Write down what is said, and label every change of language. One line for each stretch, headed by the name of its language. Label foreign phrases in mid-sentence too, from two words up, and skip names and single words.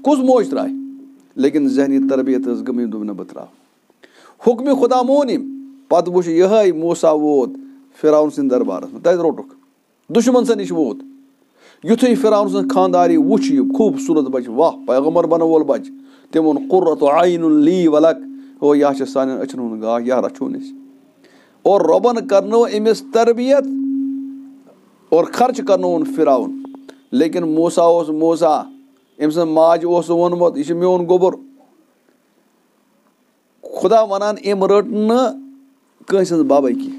Kashmiri: کُس موج ترٛایہِ لیکِن ذہنی تربیت ٲس گٔمٕتۍ دوٚپ نہٕ بہٕ ترٛاوٕ. حُکمہِ خۄدا مون أمۍ پَتہٕ وٕچھ یِہوٚے موسیٰ ووت فِرعون سٕنٛدِ دربارَس منٛز تَتہِ روٚٹُکھ دُشمَن سٕنٛدِ نِش ووت. یِتھُے فِرعون سٕنٛز خانداری وٕچھ یہِ خوٗبصوٗرت بَچہِ واہ پیغمبر بَنن وول بَچہِ تٔمۍ ووٚن
Arabic: قُرَّتُ عَیْنٌ لی وَلَک
Kashmiri: ہو یہِ چھِ سانٮ۪ن أچھَن ہُنٛد گاش یا رَچھون أسۍ. اور رۄبَن کَرنٲو أمِس تربیت اور خرچہٕ کَرنووُن فِرعون. لیکِن موسیٰ اوس موسیٰ أمۍ سٕنٛز ماجہِ اوس ووٚنمُت یہِ چھُ میون گوٚبُر. خۄدا وَنان أمۍ رٔٹ نہٕ کٲنٛسہِ ہٕنٛز بَبَے کینٛہہ.